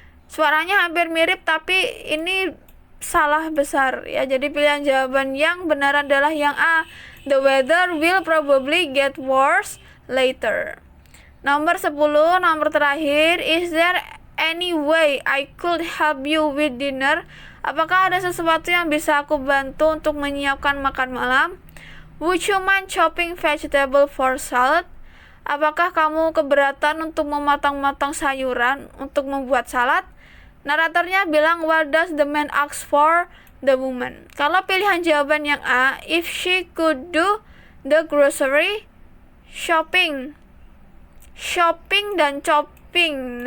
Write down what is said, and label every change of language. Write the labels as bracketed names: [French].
[Indonesian] Suaranya hampir mirip tapi ini salah besar ya. Jadi pilihan jawaban yang benar adalah yang A. [English] The weather will probably get worse later. [Indonesian] Nomor 10, nomor terakhir. [English] Is there any way I could help you with dinner? [Indonesian] Apakah ada sesuatu yang bisa aku bantu untuk menyiapkan makan malam? [English] Would you mind chopping vegetable for salad? [Indonesian] Apakah kamu keberatan untuk memotong-motong sayuran untuk membuat salad? Naratornya bilang, [English] what does the man ask for the woman? [Indonesian] Kalau pilihan jawaban yang A, [English] if she could do the grocery shopping dan chopping.